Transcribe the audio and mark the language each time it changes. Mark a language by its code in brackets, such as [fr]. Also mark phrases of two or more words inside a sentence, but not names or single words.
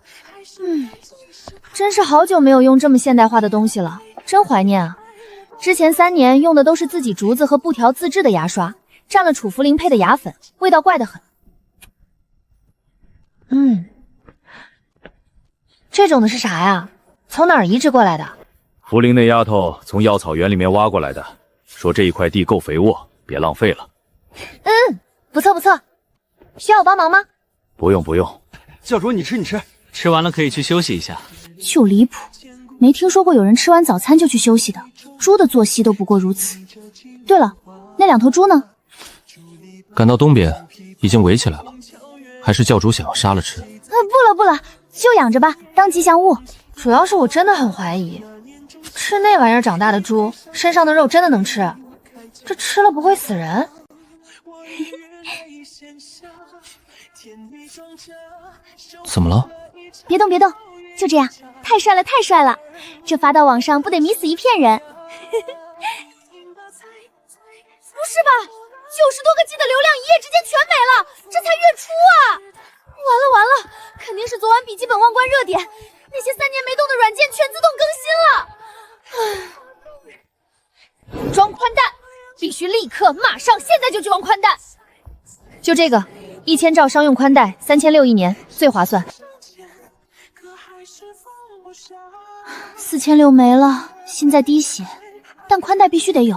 [zh] 真是好久沒有用這麼現代化的東西了，真懷念啊！之前3年用的都是自己竹子和布條自制的牙刷，蘸了楚茯苓配的牙粉，味道怪得很。這種的是啥呀？從哪兒移植過來的？茯苓那丫頭從藥草園裡面挖過來的，說這一塊地夠肥沃，別浪費了。不錯不錯。需要我幫忙嗎？不用不用。教主，你吃，吃完了可以去休息一下。就離譜，沒聽說過有人吃完早餐就去休息的，豬的作息都不過如此。對了，那2頭豬呢？趕到東邊已經圍起來了，還是教主想要殺了吃？不了，就養着吧，當吉祥物。主要是我真的很懷疑，吃那玩意兒長大的豬身上的肉真的能吃？這吃了不會死人？怎麼了？別動，就這樣，太帥了，太帥了！這發到網上不得迷死一片人？不是吧？90多個 G 的流量一夜之間全沒了，這才月初啊！完了，肯定是昨晚筆記本忘關熱點，那些3年沒動的軟件全自動更新了。裝寬帶，必須立刻馬上現在就去裝寬帶。就這個，1000兆商用寬帶，3600一年，最划算。 4600沒了，心在滴血，但寬帶必須得有。